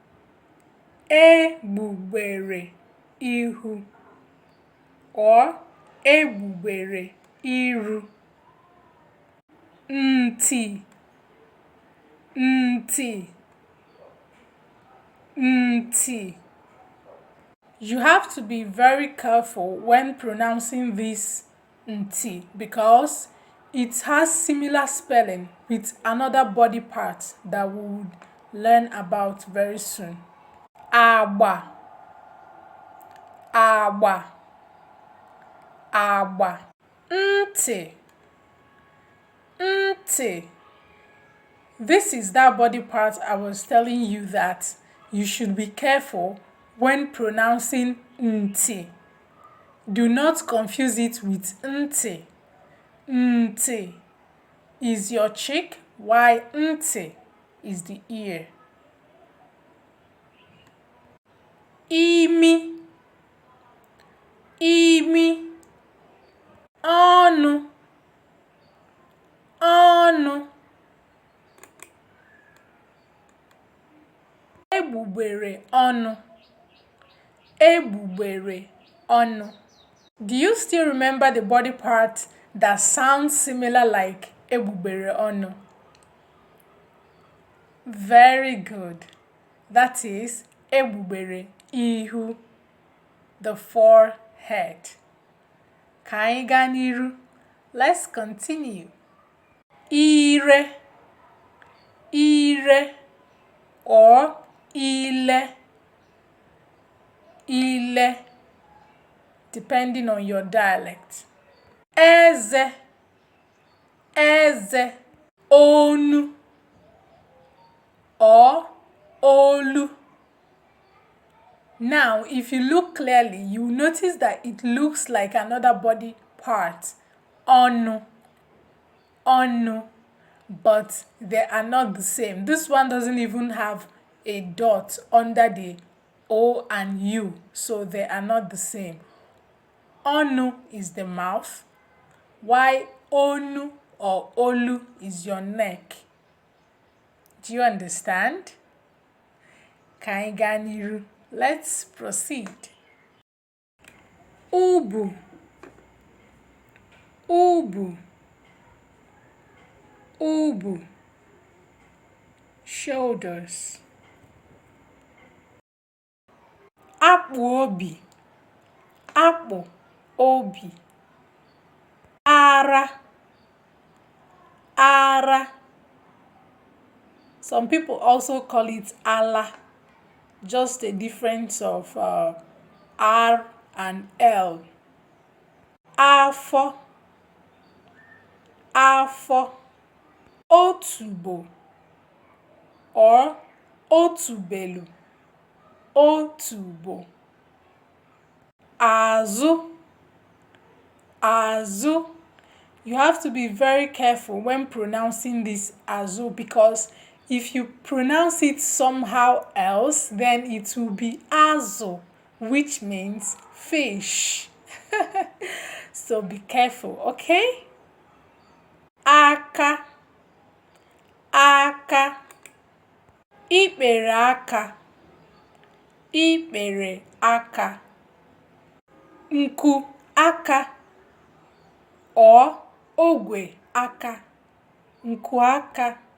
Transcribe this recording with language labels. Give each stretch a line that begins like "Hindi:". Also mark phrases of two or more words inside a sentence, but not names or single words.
Igbo: Egbugbere ihu or egbugbere iru. Ntị. Ntị. Ntị.
English: You have to be very careful when pronouncing this ntị because it has similar spelling with another body part that we would learn about very soon.
Igbo: Agba. Agba. Agba. Ntị. Ntị.
English: This is that body part I was telling you that you should be careful when pronouncing ntị. Do not confuse it with ntị. Ntị is your cheek, while ntị is the ear.
Igbo: Imi. Imi. Ọnụ. Ọnụ. Egbugbere ọnụ. Egbugbere ọnụ.
English: Do you still remember the body part that sounds similar like
Igbo: egbugbere ọnụ?
English: Very good. That is
Igbo: egbugbere ihu,
English: the forehead.
Igbo: Ka anyị gaa n'iru.
English: Let's continue.
Igbo: Ire. Ire or ile. Ile,
English: depending on your dialect.
Igbo: Eze. Eze. Onu or olu.
English: Now, if you look clearly, you will notice that it looks like another body part.
Igbo: Onu. Onu.
English: But they are not the same. This one doesn't even have a dot under the O and U, so they are not the same. Onu is the mouth, while onu or olu is your neck. Do you understand?
Igbo: Ka anyị gaa n'iru.
English: Let's proceed. Ubu.
Igbo: Ubu. Ubu.
English: Shoulders.
Igbo: Akpụ obi. Akpụ obi. Ara. Ara.
English: Some people also call it ala, just a difference of R and L.
Igbo: Afọ. Afọ. Otubo or otubelu. Otubo. Azụ. Azụ.
English: You have to be very careful when pronouncing this azu, because if you pronounce it somehow else, then it will be azu, which means fish. So be careful, okay?
Igbo: Aka, aka, ikpere aka, ikpere aka, nku aka or ogwe aka, nku aka,